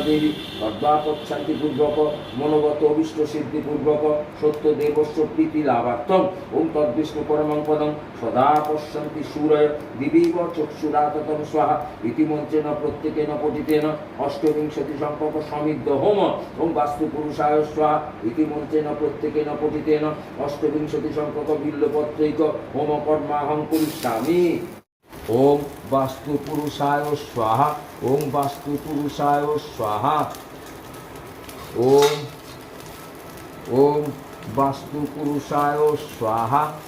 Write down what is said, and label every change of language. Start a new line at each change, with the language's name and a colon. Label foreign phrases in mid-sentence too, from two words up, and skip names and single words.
Sanskrit: দেবী তদ্বাপচ্ছান্তি পূর্বক মনোগত অভিষ্ট সিদ্ধি পূর্বক সত্য দেবস্য প্রীতি লাভার্থম ওম তদ্বিষ্ণু পরমং পদং সদা পশ্যন্তি সূরয় দিবীব চক্ষুরাততম স্বাহা ইতিমন্ত্রেণ প্রত্যেকেন পঠিতেন অষ্টবিংশতি সংখ্যক সমিদ্ধ হোম ওম বাস্তু পুরুষায় স্বাহা ইতিমন্ত্রেণ প্রত্যেকেন পঠিতেন অষ্টবিংশতি সংখ্যক বিল্লপত্রৈক হোম কর্মাহং করিষ্যামি ওম বাস্তু পুরুষায় স্বাহা ওম বাস্তু পুরুষায় স্বাহা ওম ওম বাস্তু পুরুষায় স্বাহা